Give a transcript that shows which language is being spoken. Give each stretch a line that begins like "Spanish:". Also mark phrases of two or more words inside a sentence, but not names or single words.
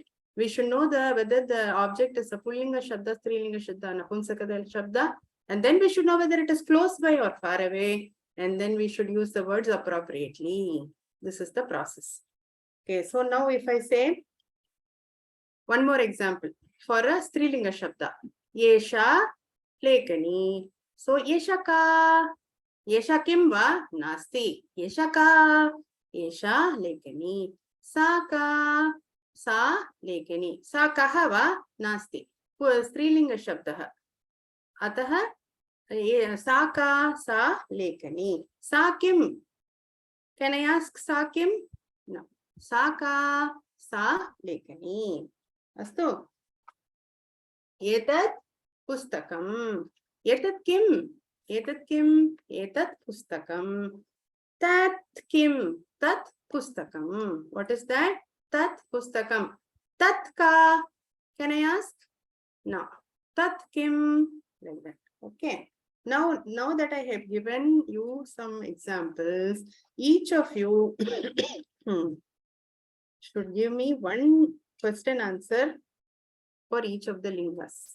English: We should know whether the object is a
Sanskrit: पुंलिङ्ग शब्द, स्त्रीलिङ्ग शब्द, नपुंसक शब्द.
English: And then we should know whether it is close by or far away. And then we should use the words appropriately. This is the process. Okay, so now if I say one more example for a
Sanskrit: स्त्रीलिङ्ग शब्द. एषा लेखनी. So एषा का. एषा किं वा नास्ति। एषा का. एषा लेखनी। सा का. सा लेखनी। सा काः वा नास्ति. स्त्रीलिङ्ग शब्दः। अतः सा का सा लेखनी. सा किम्.
English: Can I ask
Sanskrit: सा किम्?
English: No.
Sanskrit: सा का सा लेखनी। अस्तु. एतत् पुस्तकम्. एतत् किम्? एतत् किम्? एतत् पुस्तकम्. तत् किम्? तत् पुस्तकम्.
English: What is that?
Sanskrit: तत् पुस्तकम्। तत् का.
English: Can I ask? No.
Sanskrit: तत् किम्?
English: Like that. Okay. Now that I have given you some examples, each of you should give me one question answer for each of the lingas.